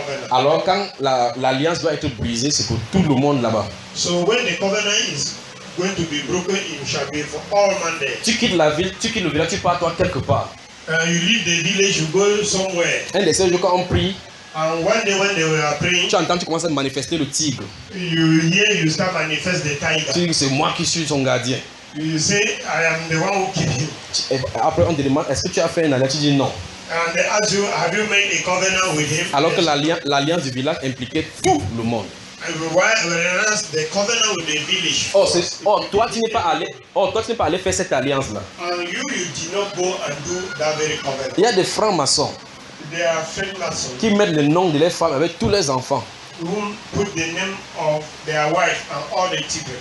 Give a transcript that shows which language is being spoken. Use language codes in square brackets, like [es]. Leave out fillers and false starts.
[fr] Alors, quand l'alliance doit être brisée, c'est pour tout le monde là-bas. [en] So when the covenant is going to be broken, it shall be for all men there. [fr] Tu quittes la ville, tu quittes le village, tu pars toi quelque part. [en] You leave the village, you go somewhere. [fr] Un des seuls jours quand on prie, [en] and one day when they were praying, [fr] tu entends, tu commences à manifester le tigre. [en] You hear, you start manifest the tiger. [fr] Tu dis, c'est moi qui suis son gardien. [en] You say, I am the one who keep him. [fr] Après, on te demande, est-ce que tu as fait un alliance? Tu dis non. [en] And they ask you, have you made a covenant with him? [fr] Alors que l'alliance du village impliquait tout le monde. [en] The covenant with the village. [fr] Toi tu n'es pas allé faire cette alliance là. [en] You did not go and do that very covenant. [fr] Il y a des francs maçons. [en] They are Freemasons. [fr] Qui mettent le nom de leurs femmes avec tous leurs enfants. [en] Who put the name of their wife and all the children.